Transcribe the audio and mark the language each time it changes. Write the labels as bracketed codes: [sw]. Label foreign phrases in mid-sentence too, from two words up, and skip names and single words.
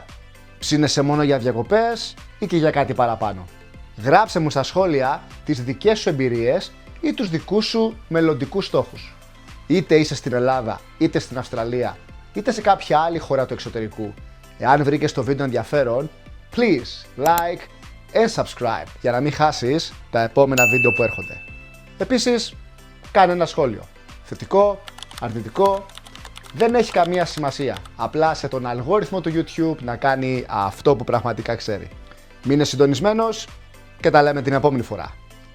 [el] Ψήνεσαι μόνο για διακοπές ή και για κάτι παραπάνω? Γράψε μου στα σχόλια τις δικές σου εμπειρίες ή τους δικούς σου μελλοντικούς στόχους. Είτε είσαι στην Ελλάδα, είτε στην Αυστραλία, είτε σε κάποια άλλη χώρα του εξωτερικού. Εάν βρήκες το βίντεο ενδιαφέρον, [en] please like and subscribe [el] για να μην χάσεις τα επόμενα βίντεο που έρχονται. Επίσης, κάνε ένα σχόλιο. Θετικό, αρνητικό, δεν έχει καμία σημασία. Απλά σε τον αλγόριθμο του YouTube να κάνει αυτό που πραγματικά ξέρει. Μείνε συντονισμένος και τα λέμε την επόμενη φορά.